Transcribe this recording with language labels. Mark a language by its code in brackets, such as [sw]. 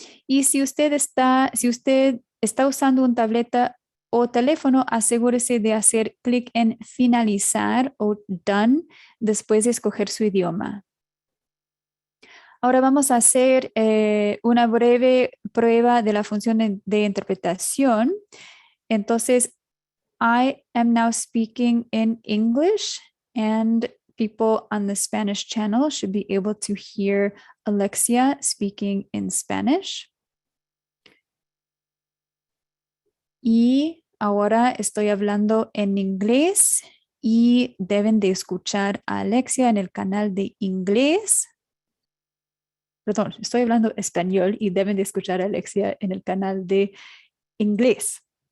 [es] Y si usted está usando una tableta o teléfono, asegúrese de hacer clic en Finalizar o Done después de escoger su idioma. Ahora vamos a hacer una breve prueba de la función de interpretación. [en] Entonces, I am now speaking in English, and people on the Spanish channel should be able to hear Alexia speaking in Spanish. [es] Y ahora estoy hablando en inglés y deben de escuchar a Alexia en el canal de inglés. Perdón, estoy hablando español y deben de escuchar a Alexia en el canal de inglés.